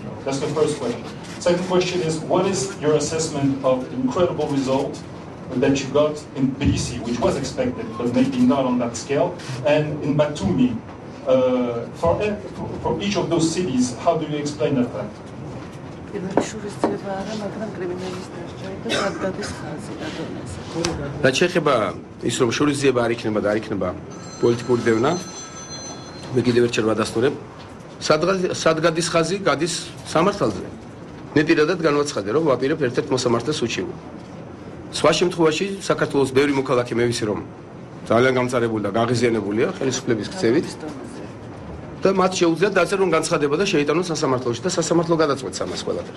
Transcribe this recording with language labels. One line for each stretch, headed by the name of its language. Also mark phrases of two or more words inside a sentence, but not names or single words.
English: That's the first question. Second question is, what is your assessment of the incredible result that you got in Tbilisi, which was expected, but maybe not on that scale, and in Batumi? For each of those cities, how do you explain that fact?
Georgian: რაც შეეხება ის რომ შურისძიება არ იქნება და არ იქნება პოლიტიკური დევნა მე კიდევ ერთხელ ვადასტურებ სად გადის ხაზი გადის სამართალზე მე პირადად განვაცხადე რომ ვაპირებ ერთ-ერთ მოსამართლეს უჩივო სხვა შემთხვევაში საქართველოს ბევრი მოქალაქე მე ვიცი რომ ძალიან გამწარებული და გაღიზიანებულია ხელისუფლების ქცევით და მათ შეუძლიათ დაწერონ განცხადება და შეიტანონ სასამართლოში და სასამართლო გადაწყვეტს ამას ყველაფერს.